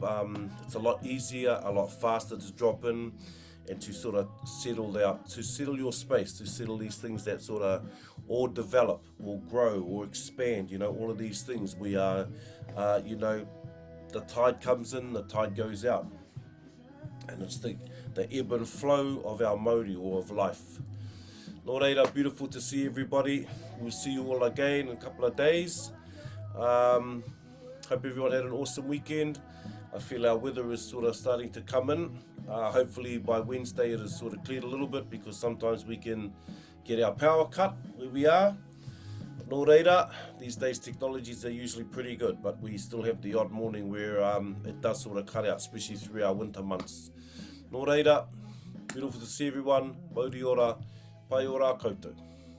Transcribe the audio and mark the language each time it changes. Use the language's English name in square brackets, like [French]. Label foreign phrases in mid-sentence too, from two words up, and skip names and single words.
[English] It's a lot easier, a lot faster to drop in, and to sort of settle your space, to settle these things that sort of or develop, or grow, or expand. You know, all of these things. We are, you know, the tide comes in, the tide goes out. And it's the ebb and flow of our Māori, or of life. [Māori] Nō reira, [English] beautiful to see everybody. We'll see you all again in a couple of days. Hope everyone had an awesome weekend. I feel our weather is sort of starting to come in. Hopefully by Wednesday it is sort of cleared a little bit, because sometimes we can get our power cut where we are. [Māori] Nō reira, [English] these days technologies are usually pretty good, but we still have the odd morning where it does sort of cut out, especially through our winter months. [Māori] Nō reira, [English] beautiful to see everyone. [Māori] Mauri ora, pai ora koutou.